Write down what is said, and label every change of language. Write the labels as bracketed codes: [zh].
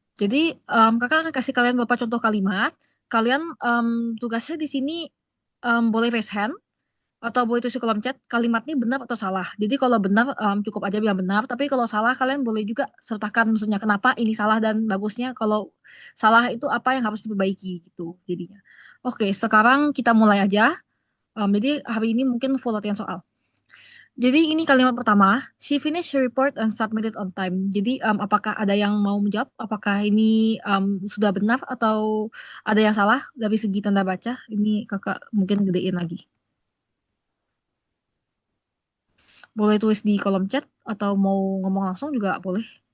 [id] Jadi kakak akan kasih kalian beberapa contoh kalimat. Kalian tugasnya di sini boleh raise hand atau boleh tulis di kolom chat kalimat ini benar atau salah. Jadi kalau benar cukup aja bilang benar, tapi kalau salah kalian boleh juga sertakan maksudnya kenapa ini salah dan bagusnya kalau salah itu apa yang harus diperbaiki gitu jadinya. Oke, sekarang kita mulai aja. Jadi hari ini mungkin full latihan soal. Jadi ini kalimat pertama, [en] she finished her report and submitted on time. [id] Jadi apakah ada yang mau menjawab? Apakah ini sudah benar atau ada yang salah dari segi tanda baca? Ini kakak mungkin gedein lagi. Boleh tulis di kolom chat atau mau ngomong langsung juga boleh.